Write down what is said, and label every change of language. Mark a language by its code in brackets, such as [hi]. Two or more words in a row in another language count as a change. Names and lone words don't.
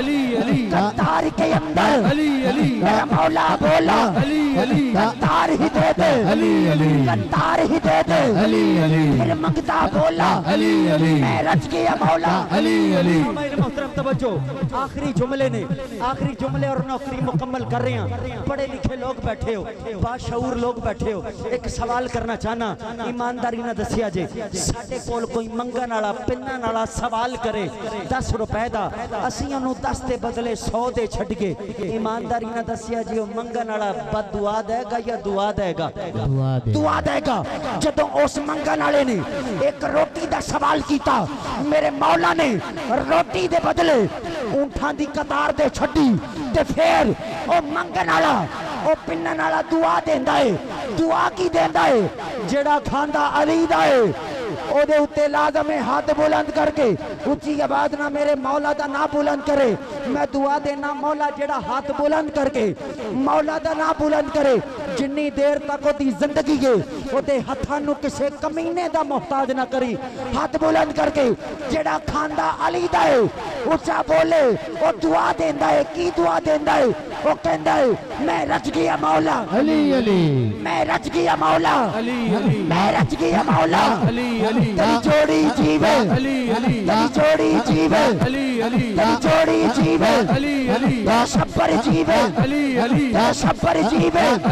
[pa] قطار کے اندر میرا مولا بولا قطار ہی دے دے قطار ہی دے دے پھر منگتا بولا میں رچ گیا مولا میرے محترم توجہ آخری جملے نے آخری جملے اور نوکری مکمل کر رہے ہیں پڑھے لکھے لوگ بیٹھے ہو باشعور لوگ بیٹھے ہو ایک سوال کرنا چاہنا ایمانداری نہ دسیا جے ساڈے کول کوئی منگن والا پنن والا سوال کرے 10 روپے دا اسی انہوں 10 دے بدلے 100 دے چھڈ گے ایمانداری نہ دسیا جے او منگن والا بد دعا دے گا یا دعا دے گا دعا دے گا جدوں اس منگن والے نے ایک روٹی دا سوال کیتا میرے مولا نے روٹی دے بدلے اونٹاں دی قطار دے چھڈی تے پھر او منگن والا او پنن والا دعا دیندا ہے دعا کی دیندا ہے جیڑا کھاندا علی دا ہے او دے اتے لازم ہے ہاتھ بلند کر کے اونچی آواز نہ میرے مولا دا نام بلند کرے میں دعا دینا مولا جیڑا ہاتھ بلند کر کے مولا دا نام بلند کرے جنی دیر تک دی زندگی ہے او دے ہتھاں نو کسے کمینے دا محتاج نہ کری ہاتھ بلند کر کے جیڑا کھاندا علی دا ہے اونچا بولے او دعا دیندا ہے کی دعا دیندا ہے او کہندا ہے میں رچ گیا مولا میں رچ گیا مولا میں رچ گیا مولا تیری جوڑی جیوے تیری جوڑی جیوے تیری جوڑی جیوے یا شبر جیوے یا شبر جیوے